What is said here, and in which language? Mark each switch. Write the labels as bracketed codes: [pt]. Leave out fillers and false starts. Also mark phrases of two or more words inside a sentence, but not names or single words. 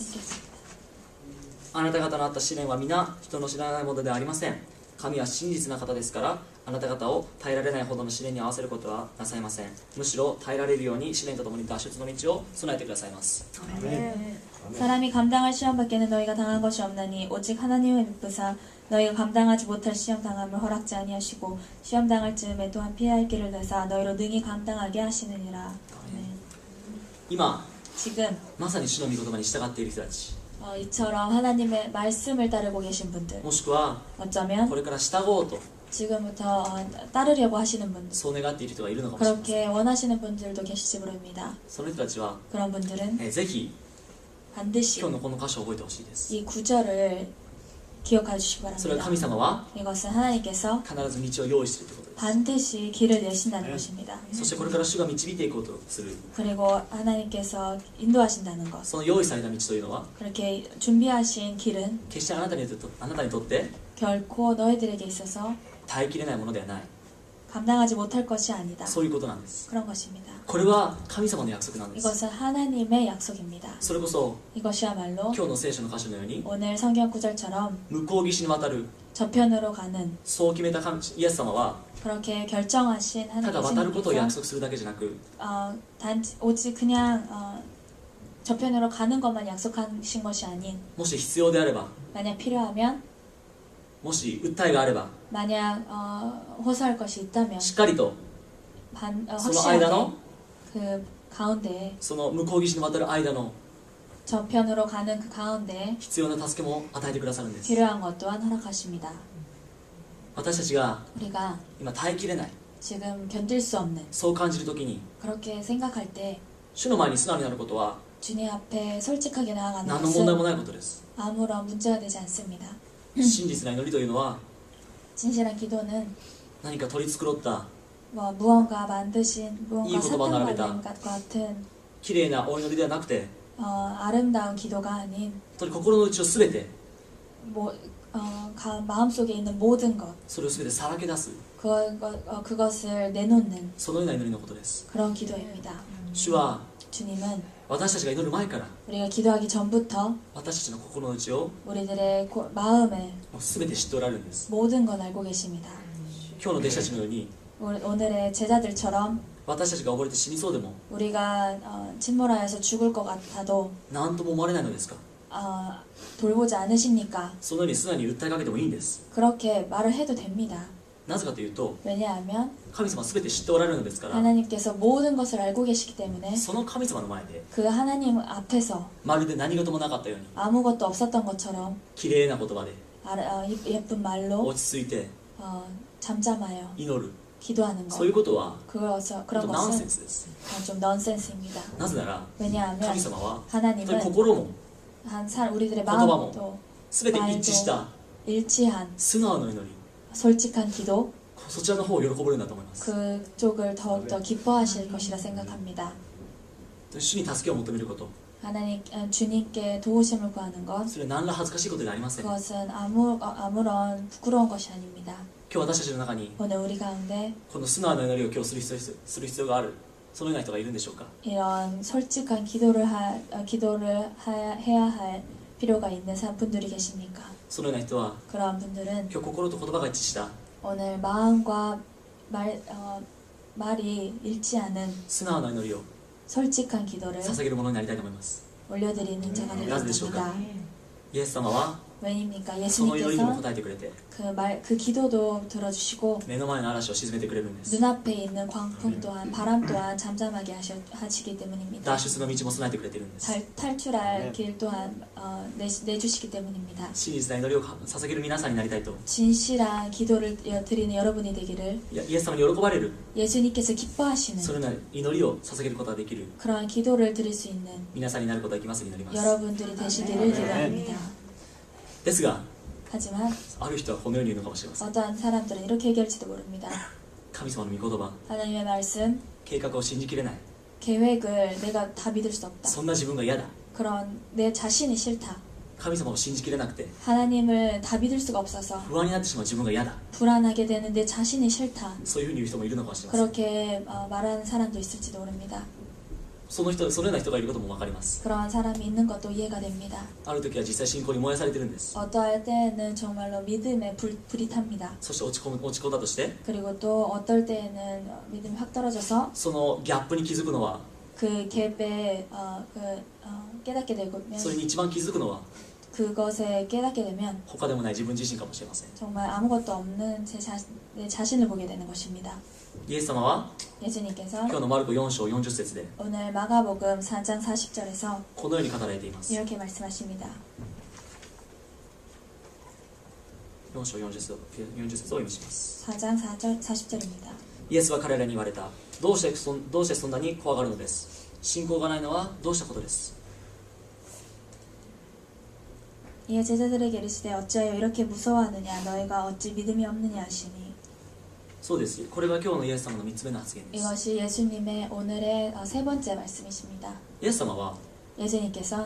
[ko] 읽겠습니다. [ja] あなた方のあった試練は皆人の知らないものではありません。神は真実な方ですからあなた方を耐えられないほどの試練に合わせることはなさいません。むしろ耐えられるように試練とともに脱出の道を備えてくださいます。 [ko] 사람이 감당할 시험 밖에는 너희가 당한 것이 없나니 오직 하나님의 미쁘사 너희가 감당하지 못할 시험 당함을 허락지 아니하시고 시험 당할 즈음에 또한 피할 길을 내사 너희로 능히 감당하게 하시느니라. 네. [ja] 今 [ko] 지금 [ja] まさに主の御言葉に従っている人たち [ko] 이처럼 하나님의 말씀을 따르고 계신 분들 [ja] もしくは [ko] 어쩌면 [ja] これから従おうと [ko] 지금부터 따르려고 하시는 분들 [ja] そう願っている人がいるのかもしれません。 [ko] 그렇게 원하시는 분들도 계실지 모릅니다. [ja] その人たちは [ko] 그런 분들은 [ja] ぜひ [ko] 반드시 [ja] 今日のこの箇所を覚えてほしいです。 [ko] 이 구절을 기억해 주시기 [ja] それは [ko] 바랍니다. [ja] 神様は [ko] 이것은 하나님께서 [ja] 必ず道を用意しているということです。 [ko] 반드시 길을 내신다는 것입니다. [ja] そしてこれから主が導いていこうとする [ko] 그리고 하나님께서 인도하신다는 것. [ja] その用意された道というのは [ko] 그렇게 준비하신 길은 [ja] 決してあなたにとって [ko] 결코 너희들에게 있어서 [ja] 耐えきれないものではない。 [ko] 감당하지 못할 것이 아니다. [ja] そういうことなんです。 [ko] 그런 것입니다. [ja] これは神様の約束なんです。 [ko] 이것은 하나님의 약속입니다. [ja] それこそ [ko] 이것이야말로 [ja] 今日の聖書の箇所のように [ko] 오늘 성경 구절처럼 [ja] 向こう岸に渡る [ko] 저편으로 가는 [ja] そう決めたイエス様は [ko] 그렇게 결정하신 [ja] ただ渡ることを約 [ko] 하나님께서 [ja] 束するだけじゃなく [ko] 오직 그냥 저편으로 가는 것만 약속하신 것이 아닌 [ja] もし必要であれば [ko] 만약 필요하면 [ja] もし訴えがあれば [ko] 만약 호소할 것이 있다면 [ja] しっかりと その間 [ko] 확실하게 [ja] の [ko] 그 가운데에 [ja] その向こう岸に渡る間の [ko] 저편으로 가는 그 가운데 [ja] 必要な助けも与えてくださるんです。 [ko] 필요한 것 또한 허락하십니다. [ja] 私たちが [ko] 우리가 [ja] 今耐えきれない [ko] 지금 견딜 수 없는 [ja] そう感じるときに [ko] 그렇게 생각할 때 [ja] 主の前に素直になることは [ko] 주님 앞에 솔직하게 나아가는 [ja] 何の問題も [ko] 것은 [ja] ないことです。 [ko] 아무런 문제가 되지 않습니다. [ja] 真実な祈りというのは [ko] 진실한 기도는 [ja] 何か取り繕った [ko] 뭐 무언가 만드신 무언가 [ja] 이 言葉 [ko] 사탕 [ja] 並べた [ko] 발림 같은 [ja] 綺麗なお祈りではなくて [ko] 아름다운 기도가 아닌 [ja] 本当に心の内をすべて [ko] 뭐, 마음속에 있는 모든 것 [ja] それをすべてさらけ出す [ko] 그것을 내놓는 [ja] そのような祈りのことです。 [ko] 그런 기도입니다. [ja] 主は [ko] 주님은 [ja] 私たちが祈る前から [ko] 우리가 기도하기 전부터 [ja] 私たちの心の内を [ko] 우리들의 마음을 [ja] もうすべて知っておられるんです。 [ko] 모든 건 알고 계십니다. [ja] 今日の弟子たちのように [ko] 오늘의 제자들처럼 [ja] 私たちが溺れて死にそうでも [ko] 우리가 침몰하여서 죽을 것 같아도 [ja] 何とも思われないのですか。 [ko] 돌보지 않으십니까? [ja] そのように素直に訴えかけてもいいんです。 [ko] 그렇게 말을 해도 됩니다. [ja] なぜかというと [ko] 왜냐하면 [ja] 神様はすべて知っておられるのですから [ko] 하나님께서 모든 것을 알고 계시기 때문에 [ja] その神様の前で [ko] 그 하나님 앞에서 [ja] まるで何事もなかったように [ko] 아무것도 없었던 것처럼 [ja] 綺麗な言葉で [ko] 예쁜 말로 [ja] 落ち着いて [ko] 잠잠하여 [ja] 祈る [ko] 기도하는 [ja] そういう [ko] 것 [ja] ことは [ko] 그런 [ja] ちょっとナンセン [ko] 것은 [ja] スです。 [ko] 좀 넌센스입니다. [ja] なぜなら [ko] 왜냐하면 [ja] 神様は本当に [ko] 하나님은 [ja] 心も [ko] 우리들의 [ja] 言葉も [ko] 마음도 [ja] 全て一致した [ko] 일치한 [ja] 素直な祈り [ko] 솔직한 기도 [ja] そちらの方を喜ばれるんだと思います。 [ko] 그쪽을 더욱더 기뻐하실 것이라 생각합니다. [ja] 主に助けを求めること [ko] 하나님 주님께 도우심을 구하는 것 [ja] それは何ら恥ずかしいことではありません。今 [ko] 그것은 아무런 부끄러운 것이 아닙니다. [ja] 日私たちの中に [ko] 오늘 우리 가운데 [ja] この素直な祈りを今日する必要がある、そのような人がいるんでしょうか。 [ko] 이런 솔직한 기도를 해야 할 필요가 있는 분들이 계십니까? [ja] そのような人は [ko] 그러한 분들은 [ja] 今日心と言葉が一致した [ko] 오늘 마음과 말이 일치하는 [ja] 素直な祈りを [ko] 솔직한 기도를 [ja] 捧げるものになりたいと思います。 [ko] 올려드리는 자가 되길 원합니다. [ja] イエス様は [ko] 왜입니까? [ja] その祈りにも [ko] 예수님께서 [ja] 答えてくれて [ko] 그 기도도 들어주시고 [ja] 目の前の嵐を沈めてくれるんです。 [ko] 눈앞에 있는 광풍 또한 바람 또한 잠잠하게 하시기 때문입니다. [ja] 脱出の道も備えてくれているんです。 [ko] 탈출할 길 또한 내주시기 때문입니다. [ja] 真実な祈りを捧げる皆さんになりたいと、 [ko] 진실한 기도를 드리는 여러분이 되기를 [ja] イエス様に喜ばれる [ko] 예수님께서 기뻐하시는 [ja] そのような祈りを捧げることができる [ko] 그러한 기도를 드릴 수 있는 [ja] 皆さんになることができますようになります。 [ko] 여러분들이 되시기를 기도합니다. [ja] ですが [ko] 하지만 [ja] ある人はこのように言うのかもしれません。 [ko] 어떠한 사람들은 이렇게 얘기할지도 모릅니다. [ja] 神様の御言葉、 [ko] 하나님의 말씀, [ja] 計画を信じきれない、 [ko] 계획을 내가 다 믿을 수 없다. [ja] そんな自分が嫌だ、 [ko] 그런 내 자신이 싫다. [ja] 神様を信じきれなくて [ko] 하나님을 다 믿을 수가 없어서 [ja] 不安になってしまう自分が嫌だ、 [ko] 불안하게 되는 내 자신이 싫다. [ja] そういうふうに言う人もいるのかもしれません。 [ko] 그렇게 말하는 사람도 있을지도 모릅니다. [ja] そのような人がいることも分かります。 [ko] 그러한 사람이 있는 것도 이해가 됩니다. [ja] ある時は実際信仰に燃やされてるんです。 [ko] 어떠할 때에는 정말로 믿음에 불이 탑니다. [ja] そして落ち込んだとして [ko] 그리고 또 어떨 때에는 믿음이 확 떨어져서 [ja] そのギャップに気づくのは、 [ko] 그 갭에 깨닫게 되면 [ja] それに一番気づくのは [ko] 그것에 깨닫게 되면 [ja] 他でもない自分自身かもしれません。 [ko] 정말 아무것도 없는 내 자신을 보게 되는 것입니다. [ja] イエス様は [ko] 예수님께서 [ja] 今日のマルコ4章40節で [ko] 오늘 마가복음 4장 40절에서 [ja] このように語られています。 [ko] 이렇게 말씀하십니다. [ja] 4 章40節を読みします。 [ko] 4장 40절입니다. [ja] イエスは彼らに言われた。どうしてそんなに怖がるのです。信仰がないのはどうしたことです。 [ko] 이에 제자들에게 이르시되 어찌하여 이렇게 무서워하느냐 너희가 어찌 믿음이 없느냐 하시니 [ja] そうです。これが今日のイエス様の3つ目の発言です。 [ko] 이것이 예수님의 오늘의 세 번째 말씀이십니다. [ja] イエス様は [ko] 예수님께서는